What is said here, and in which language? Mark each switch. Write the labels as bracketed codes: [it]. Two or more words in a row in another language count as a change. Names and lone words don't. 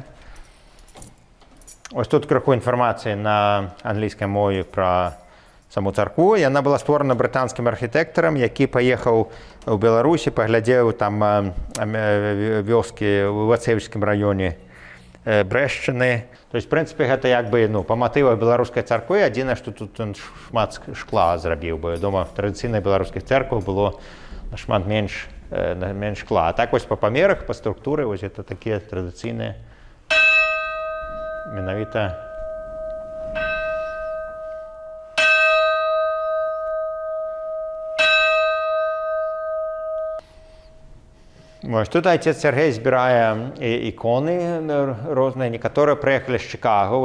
[be] Ось тут крыху інфармацыі на англійскай мове пра саму царкву. Яна была створана брытанскім архітэктарам, які паехаў у Беларусі, паглядзеў там вёскі ў Вацэвічскім раёне Брэшчыны. [ru] То есть, [be] в прынцыпе, гэта як бы па матывах беларускай царквы. Адзінае, што тут шмат шкла зрабіў, бо, я думаю, в традыцыйных беларускіх церквах было нашмат менш шкла. А так вось па памерах, па структуры, вось гэта такія традыцыйныя менавіта Вось тут отец Сергей збірае іконы розныя, некаторыя прыехалі з Чикаго.